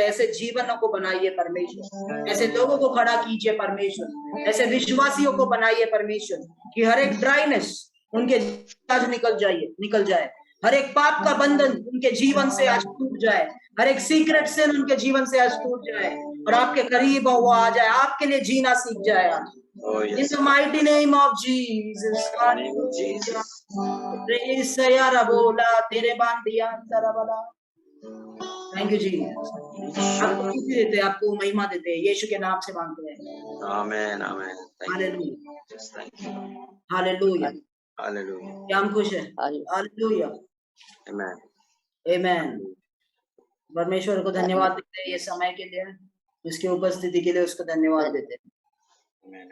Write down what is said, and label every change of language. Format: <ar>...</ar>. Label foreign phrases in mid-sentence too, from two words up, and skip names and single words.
<hi>ऐसे जीवनों को बनाइए परमेश्वर, ऐसे लोगों को खड़ा कीजिए परमेश्वर, ऐसे विश्वासियों को बनाइए परमेश्वर कि हर एक ड्राइनेस उनके आज निकल जाए, हर एक पाप का बंधन उनके जीवन से आज टूट जाए, हर एक</hi> <en>secret sin</en> <hi>उनके जीवन से आज टूट जाए। और आपके करीब वो आ जाए, आपके लिए जीना सीख जाए आज।</hi> <en>In the mighty name of Jesus. तेरे बांधिया तरबला। Thank you Jesus.</en> <hi>आपको खुशी देते हैं, आपको महिमा देते हैं, यीशु के नाम से मांगते हैं। आमेन आमेन। हालेलुया। हालेलुया। क्या हम खुश हैं? हालेलुया। आमेन आमेन। परमेश्वर को धन्यवाद देते हैं ये समय के लिए, उसकी उपस्थिति के लिए उसको धन्यवाद देते हैं।</hi>